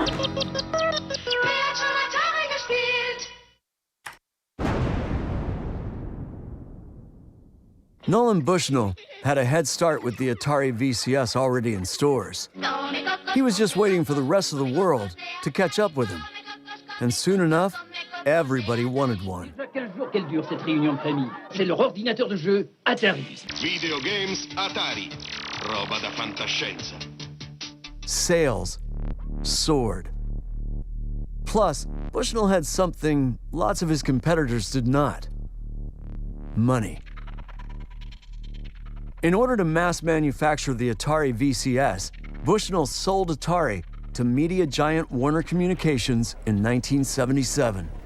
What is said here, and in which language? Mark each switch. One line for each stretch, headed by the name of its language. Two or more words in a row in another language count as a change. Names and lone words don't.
English: Nolan Bushnell had a head start with the Atari VCS already in stores. He was just waiting for the rest of the world to catch up with him. And soon enough, everybody wanted one.
French: Quel jour qu'elle dure cette réunion de famille? C'est leur ordinateur de jeu Atari.
English: Video games
Italian: Atari. Roba da fantascienza.
English: Sales soared. Plus, Bushnell had something lots of his competitors did not. Money. In order to mass manufacture the Atari VCS, Bushnell sold Atari to media giant Warner Communications in 1977.